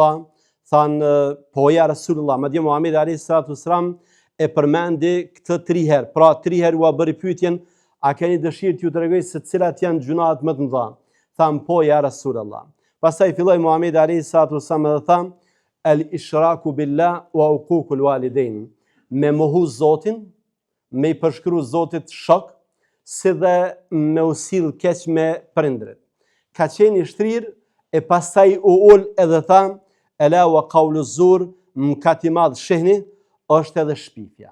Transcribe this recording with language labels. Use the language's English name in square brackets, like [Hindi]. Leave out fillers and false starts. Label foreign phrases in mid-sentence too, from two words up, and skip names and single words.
[Albanian] Thanë, po [Arabic] يا رسول الله. [Albanian] Madje Muhamedi [Arabic] عليه الصلاة والسلام [Albanian] e përmendi këtë 3 herë. Pra 3 herë u bëri pyetjen, a keni dëshirë t'ju tregoj se cilat janë gjunahet më të mëdha? Thanë, po [Arabic] يا رسول الله. [Albanian] Pastaj filloi Muhamedi [Arabic] عليه الصلاة والسلام [Albanian] dhe tha: [Arabic] الإشراك بالله وعقوق الوالدين. [Albanian] Me mohu Zotin, me i përshkru Zotit shok, si dhe me u sill keq me prindrit. Ka qenë i shtrirë e pastaj u ul edhe tha: [Arabic] ألا وقول الزور, [Albanian] mëkat i madh shehni, është edhe shpifja.